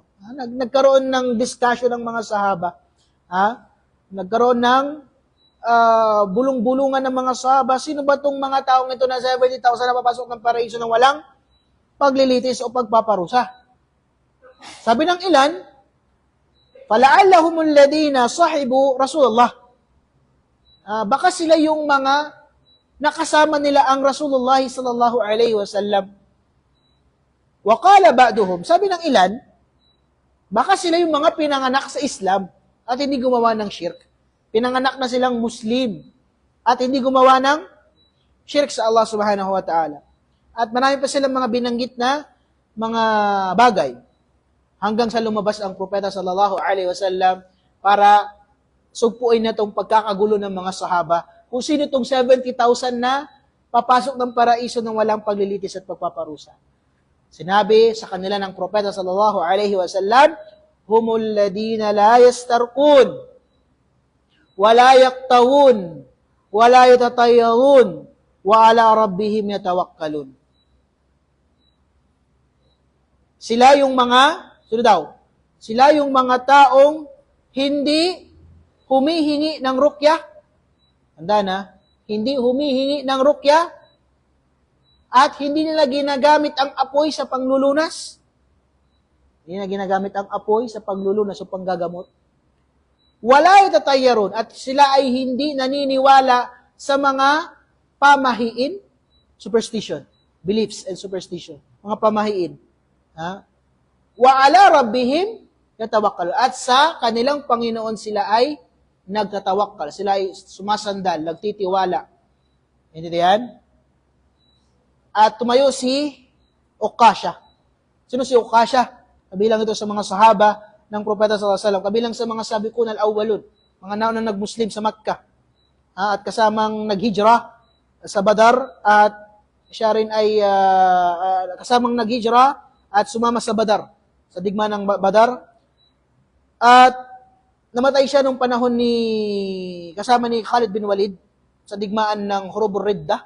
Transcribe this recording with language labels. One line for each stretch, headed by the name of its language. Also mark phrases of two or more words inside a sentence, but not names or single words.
Filipino: Nagkaroon ng discussion ng mga sahaba. Nagkaroon ng bulong-bulungan ng mga sahaba. Sino ba itong mga taong ito na 70,000 na papasok ng paraiso ng walang paglilitis o pagpaparusa? Sabi ng ilan,
Arabic: فَلَعَلَّهُمُ الَّذِينَ صَحِبُوا Rasulullah.
Filipino: Baka sila yung mga nakasama nila ang Rasulullah
Arabic: صلى الله عليه وسلم. وقال بعضهم,
Filipino: sabi ng ilan, baka sila yung mga pinanganak sa Islam at hindi gumawa ng shirk. Pinanganak na silang Muslim at hindi gumawa ng shirk sa Allah
Arabic: سبحانه وتعالى.
Filipino: At marami pa silang mga binanggit na mga bagay hanggang sa lumabas ang propeta
Arabic: صلى الله عليه وسلم
Filipino: para sugpuin na itong pagkakagulo ng mga sahaba kung sino itong 70,000 na papasok ng paraiso ng walang paglilitis at pagpaparusa. Sinabi sa kanila ng propeta
Arabic: صلى الله عليه وسلم, هم الذين لا يسترقون ولا يكتوون ولا يتطيرون وعلى ربهم يتوكلون.
Filipino: Sila yung mga, sino daw? Sila yung mga taong hindi humihingi ng ruqyah. Tanda na, hindi humihingi ng ruqyah at hindi nila ginagamit ang apoy sa panglulunas. Hindi nila ginagamit ang apoy sa panglulunas o panggagamot.
Arabic: ولا يتطيرون
Filipino: at sila ay hindi naniniwala sa mga pamahiin, superstition,
English: beliefs and superstition,
Filipino: mga pamahiin.
Arabic: وعلى ربهم يتوكلون.
Filipino: At sa kanilang Panginoon sila ay nagtatawakkal. Sila ay sumasandal, nagtitiwala. Hindi yan? At tumayo si Uqasha. Sino si Uqasha? Kabilang ito sa mga sahaba ng propeta
Arabic: صلى الله عليه وسلم.
Filipino: Kabilang sa mga
Arabic: السابقون الأولون.
Filipino: Mga naunang nag-Muslim sa Makkah. At kasamang naghijra sa Badar. At siya rin ay kasamang naghijra at sumama sa Badar. Sa digma ng Badar. At namatay siya nung panahon kasama ni Khalid bin Walid sa digmaan ng Hurubur Riddah.